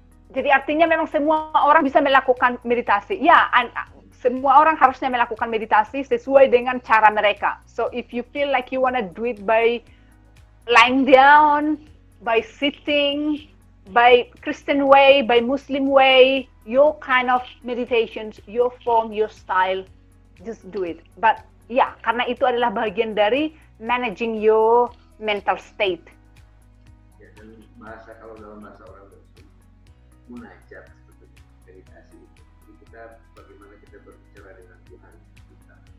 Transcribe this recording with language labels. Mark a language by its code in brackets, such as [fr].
[id] Jadi artinya memang semua orang bisa melakukan meditasi. Ya, semua orang harusnya melakukan meditasi sesuai dengan cara mereka. [en] So if you feel like you wanna do it by lying down, by sitting, by Christian way, by Muslim way, your kind of meditations, your form, your style, just do it. [id] But ya, karena itu adalah bagian dari [en] managing your mental state. [id] Bahasa kalau dalam bahasa orang Muslim munajat sebetulnya meditasi itu. Jadi kita bagaimana kita berbicara dengan Tuhan kita.